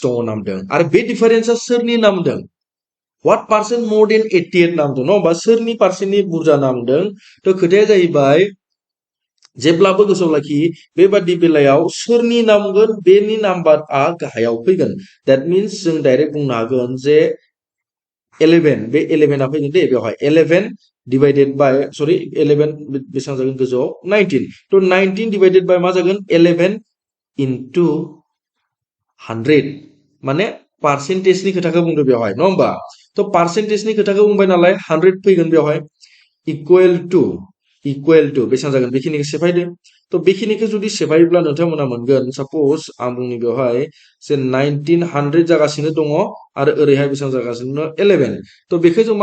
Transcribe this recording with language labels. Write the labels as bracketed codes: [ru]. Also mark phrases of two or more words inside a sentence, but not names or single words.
[brx] दङ नामदों आरो बे डिफरेंसआ सोरनि नामदों [en] what percent more than [brx] 88 नामदों न बा सोरनि परसेंटनि बुरजा नामदों तो खोथाया जाहैबाय जेब्लाबो गोसोआव लाखि बेबादि बेलायाव सोरनि नामगोन बेनि नाम्बारआ गाहायाव फैगोन [en] that means [brx] जों डाइरेक्ट बुंनो हागोन जे 11 बे 11 आ फैगोन दे बेवहाय 11 [en] divided by sorry [brx] 11 बेसेबां जागोन गोजौआव 19 तो 19 [en] divided by [brx] मा जागोन 11 into 100 माने परसेंटेजनि खोथाखौ बुंदों बेवहाय न होमबा तो परसेंटेजनि खोथाखौ बुंबाय नालाय 100 फैगोन बेवहाय [en] equal to [brx] बेसेबां जागोन बेखिनिखौ सेफायदो तो बेखिनिखौ जुदि सेफायोब्ला नोंथांमोना मोनगोन सपोज आं बुंनि बेवहाय जे 1900 जागासिनो दङ आरो ओरैहाय बेसेबां जागासिनो 11 तो बेखौ जों मा